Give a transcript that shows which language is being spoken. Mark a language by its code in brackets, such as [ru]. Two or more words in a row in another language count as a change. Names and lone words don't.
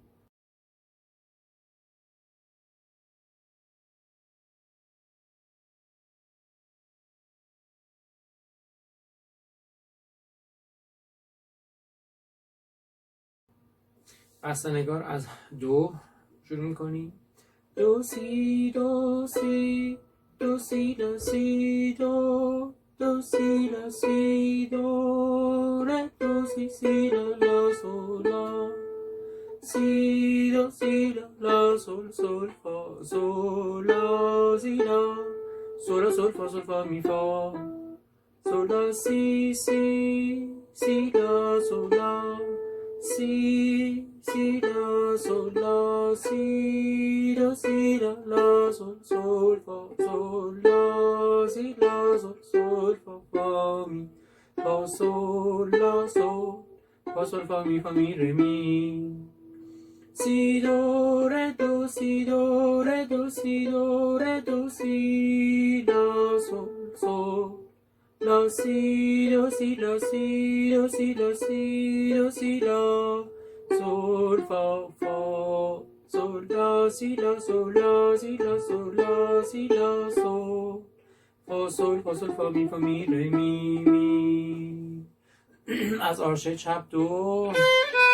[fa] بسته‌نگار از دو شروع می‌کنیم. دو سی دو سی دو سی لا سی دو دو سی لا سی دو re دو سی لا لا sol لا سی دو سی لا لا sol sol fa sol لا سی لا sol لا sol fa sol fa mi fa sol la si si la sol la si la sol la si la la sol sol fa sol la si la sol sol fa mi fa sol la sol fa sol fa mi re mi si do re do si do re do si do re do si la sol sol la si do si la si do si la si do si la sol fa fa sol la si la sol la si la sol la si la sol fa sol fa می re می از آرشه چپ دو